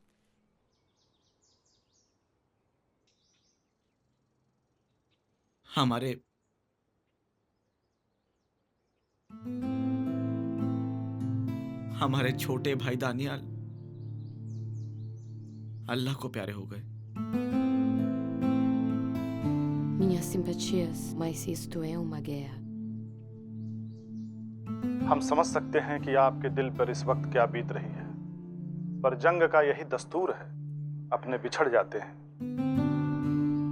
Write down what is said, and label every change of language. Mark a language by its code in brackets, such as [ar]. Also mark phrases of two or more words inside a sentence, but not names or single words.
[hi] हमारे छोटे भाई दानियाल अल्लाह को प्यारे हो गए। [pt] Minhas simpatias, mas isto é uma guerra. [hi] हम समझ सकते हैं कि आपके दिल पर इस वक्त क्या बीत रही है, पर जंग का यही दस्तूर है, अपने बिछड़ जाते हैं।